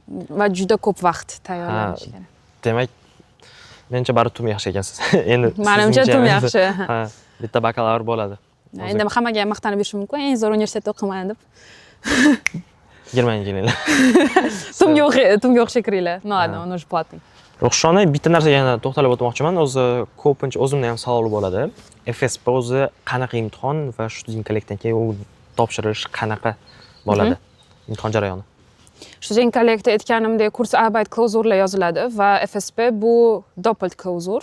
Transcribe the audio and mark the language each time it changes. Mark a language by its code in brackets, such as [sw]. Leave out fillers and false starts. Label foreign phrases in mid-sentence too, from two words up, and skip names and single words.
[uz] Va juda ko'p vaqt tayyorlanish kerak. Demak, menimcha baribir TUM yaxshi ekansiz. Endi menimcha TUM yaxshi. Bitta bakalavr bo'ladi. Endi hammaga maqtanib yurishim mumkin, eng zo'r universitetda o'qiman deb. Germaniyaga kelinglar. TUMga o'qishga kiringlar. [ru] No, ладно, он уже платный. [uz] Ruxshona, bitta narsaga yana to'xtalib o'tmoqchiman. O'zi ko'pincha o'zimda ham savol bo'ladi. FSP o'zi qanaqa imtihon va student-kollektdan keyin u topshirish qanaqa bo'ladi? Imtihon jarayoni. Student kollektda aytganimdek, [de] kurs arbeit [uz] klauzurlar yoziladi va FSP bu [de] doppelt klauzur.